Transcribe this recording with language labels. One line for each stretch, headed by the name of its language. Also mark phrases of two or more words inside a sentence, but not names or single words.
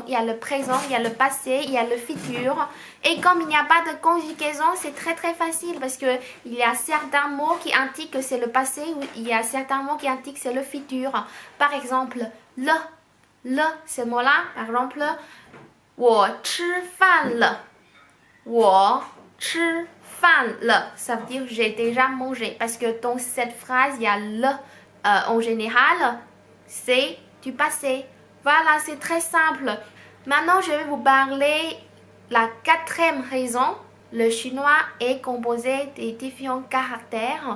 French: Il y a le présent, il y a le passé, il y a le futur. Et comme il n'y a pas de conjugaison, c'est très très facile parce que il y a certains mots qui indiquent que c'est le passé ou il y a certains mots qui indiquent que c'est le futur. Par exemple, le, ce mot-là, par exemple,
Chinese: 我吃饭了，我吃饭了,
French: ça veut dire j'ai déjà mangé. Parce que dans cette phrase, il y a le en général, c'est du passé. Voilà, c'est très simple. Maintenant, je vais vous parler la quatrième raison. Le chinois est composé des différents caractères.